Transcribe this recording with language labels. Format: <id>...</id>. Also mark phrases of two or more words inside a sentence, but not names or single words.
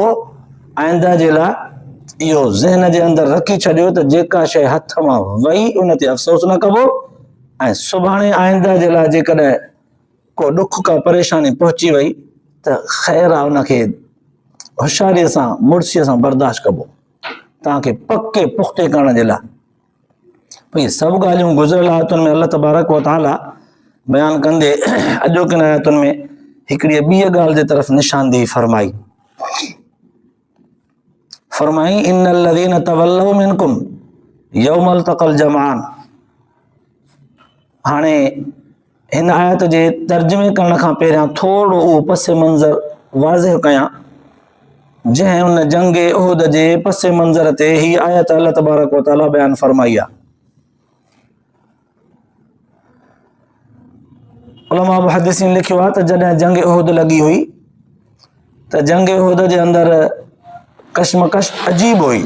<sd>आइंदा जे लाइ इहो ज़हन जे अंदरि रखी छॾियो त जेका शइ हथ मां वई उन ते अफ़सोस न कबो ऐं सुभाणे आइंदा जे लाइ जेकॾहिं को ॾुख का परेशानी पहुची वई त ख़ैर आहे उनखे होशियारीअ सां मुड़सीअ सां बर्दाश्त कबो तव्हांखे पके पुख़्ते करण जे लाइ. भई सभु ॻाल्हियूं गुज़िरियल आयतुनि में</sd> <ar>الله تبارك وتعالى</ar> <sd>बयानु कंदे अॼोकिन आयतुनि में हिकिड़ी ॿी ॻाल्हि जे तरफ़ निशानदेही फरमाई.</sd> <ar>إن الذين تولوا منكم يوم التقى الجمعان.</ar> <sd>हाणे हिन आयत जे तर्जुमे करण खां पहिरियां थोरो उहो पस मंज़र वाज़िह कयां जंहिं उन जंग उहद जे पस मंज़र ते ही आयत</sd> <ar>الله تبارك وتعالى</ar> <sd>बयानु फरमाई आहे. उलमा मुहद्दिसीन लिखियो आहे त जॾहिं जंग उहद लॻी हुई त जंग उहद जे अंदरि कशमकश अजीब हुई.</sd>